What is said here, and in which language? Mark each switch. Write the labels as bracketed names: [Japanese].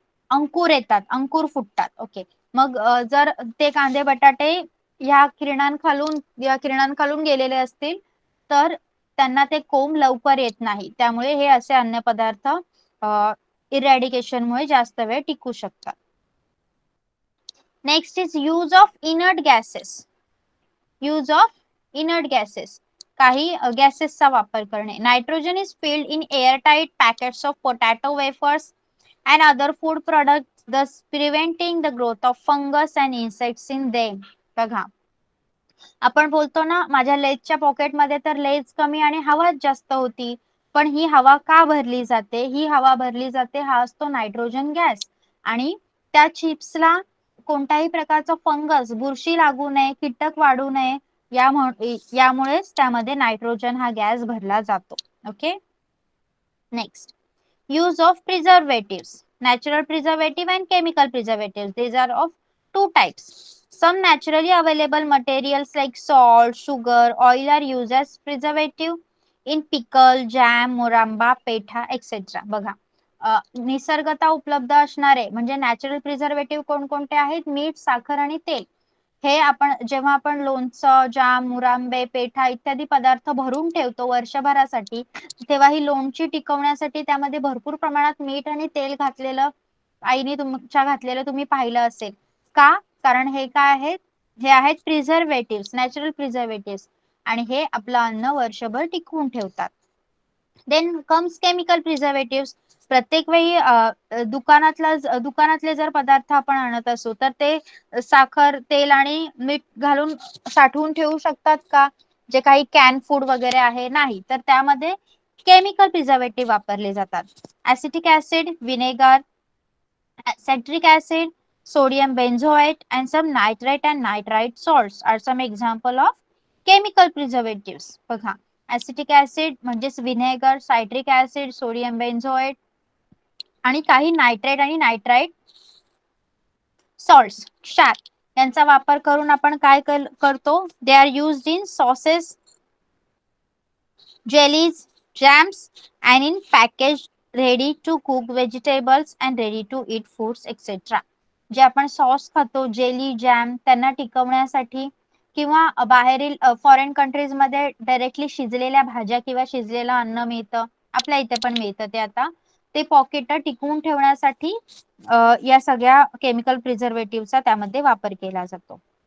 [Marathi] अंकुर येतात, अंकुर फुटतात. ओके, मग जर ते कांदे बटाटे या किरणांखालून गेलेले असतील तर त्यांना ते कोंब लवकर येत नाही. त्यामुळे हे असे अन्नपदार्थ इरॅडिकेशनमुळे जास्त वेळ टिकू शकतात. [English] Next is use of inert gases. Use of inert gases, [Marathi] काही गॅसेसचा वापर करणे. [English] Nitrogen is filled in airtight packets of potato wafers and other food products, thus preventing the growth of fungus and insects in them. [Marathi] बघा, आपण बोलतो ना माझ्या लेजच्या पॉकेटमध्ये तर Lay's कमी आणि हवा जास्त होती, पण ही हवा का भरली जाते? ही हवा भरली जाते, हा असतो नायट्रोजन गॅस, आणि त्या चिप्सला कोणत्याही प्रकारचा फंगस, बुरशी लागू नये, कीटक वाढू नये, यामुळेच त्यामध्ये नायट्रोजन हा गॅस भरला जातो. [English] Okay, next, use of preservatives, natural preservative and chemical preservatives. These are of two types. Some naturally available materials like salt, sugar, oil are used as preservative in pickle, jam, muramba, petha, etc. [Marathi] बघा, निसर्गता उपलब्ध असणारे म्हणजे natural preservative कोणकोणते आहेत? मीठ, साखर आणि तेल. हे जेव्हा आपण लोणचं, जाम, मुरांबे, पेठा इत्यादी पदार्थ भरून ठेवतो वर्षभरासाठी, तेव्हा ही लोणची टिकवण्यासाठी त्यामध्ये भरपूर प्रमाणात मीठ आणि तेल घातलेलं आईने तुमच्या घातलेलं तुम्ही पाहिलं असेल का? कारण हे काय आहेत? हे आहेत प्रिझर्वेटिव्ह, नॅचरल प्रिझर्वेटिव्ह, आणि हे आपलं अन्न वर्षभर टिकवून ठेवतात. [English] Then comes chemical preservative. [Marathi] प्रत्येक वेळी दुकानातले जर पदार्थ आपण आणत असू तर ते साखर, तेल आणि मीठ घालून साठवून ठेवू शकतात का? जे काही कॅन फूड वगैरे आहे, नाही. तर त्यामध्ये केमिकल प्रिझर्वेटिव्ह वापरले जातात. [English] Acetic acid, vinegar, citric acid, sodium benzoate, and some nitrate and nitrite salts are some example of chemical preservatives. [Marathi] बघा, ऍसिटिक ऍसिड म्हणजेच vinegar, citric acid, sodium benzoate आणि काही नायट्रेट आणि नायट्राइट सॉल्ट्स, क्षार, यांचा वापर करून आपण काय करतो? [English] They are used in sauces, jellies, jams, and in packaged ready to cook vegetables and ready to eat foods, etc. [Marathi] जे आपण सॉस खातो, जेली, जॅम, त्यांना टिकवण्यासाठी किंवा बाहेरील फॉरेन कंट्रीज मध्ये डायरेक्टली शिजलेल्या भाज्या किंवा शिजलेलं अन्न मिळतं, आपल्या इथे पण मिळतं ते आता, ते पॉकेट टिकवून ठेवण्यासाठी या सगळ्या केमिकल प्रिझर्वेटिव्हचा त्यामध्ये वापर केला जातो.